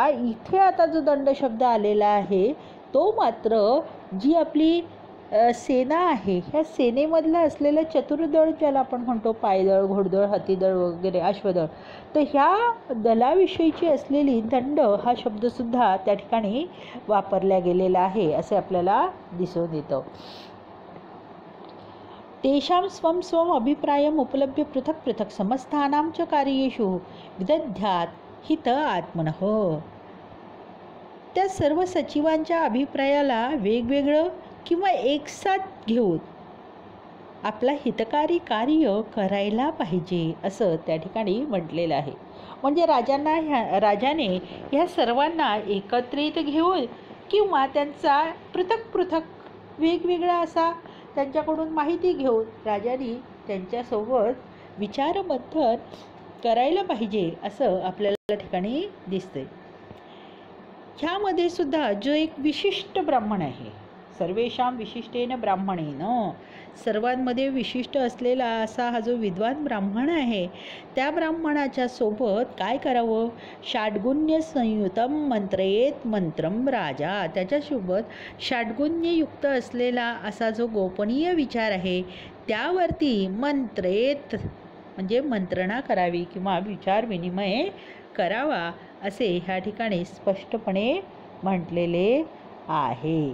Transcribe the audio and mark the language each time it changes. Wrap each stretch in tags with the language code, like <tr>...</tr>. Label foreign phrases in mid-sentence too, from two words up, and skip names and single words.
<mr>इथे आता जो दंड शब्द आलेला आहे तो मात्र जी आपली सेना आहे ह्या सेनेमधलं असलेलं चतुर्दळ ज्याला आपण म्हणतो, पायदळ, घोडदळ, हत्तीदळ वगैरे अश्वदळ, तर ह्या दलाविषयीची असलेली दंड हा शब्दसुद्धा त्या ठिकाणी वापरला गेलेला आहे असे आपल्याला दिसून येतं.</mr> <sa>तेषां स्वं स्वं अभिप्रायम् उपलभ्य पृथक् पृथक् समस्थानां च कार्येषु विदध्यात् हित आत्मनः.</sa> <mr>त्या सर्व सचिवांच्या अभिप्रायाला वेगवेगळं किंवा एकसाथ घेऊन आपला हितकारी कार्य करायला पाहिजे असं त्या ठिकाणी म्हटलेलं आहे. म्हणजे राजाने ह्या सर्वांना एकत्रित घेऊन किंवा त्यांचा पृथक पृथक वेगवेगळा असा त्यांच्याकडून माहिती घेऊन राजाने त्यांच्यासोबत विचारमंथन करायला पाहिजे असं आपल्याला ठिकाणी दिसतंय. ह्यामध्ये सुद्धा जो एक विशिष्ट ब्राह्मण आहे,</mr> <sa>सर्वेषां विशिष्टेन ब्राह्मणेन,</sa> <mr>सर्वांमध्ये विशिष्ट असलेला असा हा जो विद्वान ब्राह्मण आहे त्या ब्राह्मणाच्या सोबत काय करावं?</mr> <sa>षाड्गुण्य संयुतम मंत्रयेत मंत्रम राजा.</sa> <mr>त्याच्यासोबत षाड्गुण्ययुक्त असलेला असा जो गोपनीय विचार आहे त्यावरती मंत्रयेत म्हणजे मंत्रणा करावी किंवा विचार विनिमय करावा असे ह्या ठिकाणी स्पष्टपणे म्हटलेले आहे.</mr>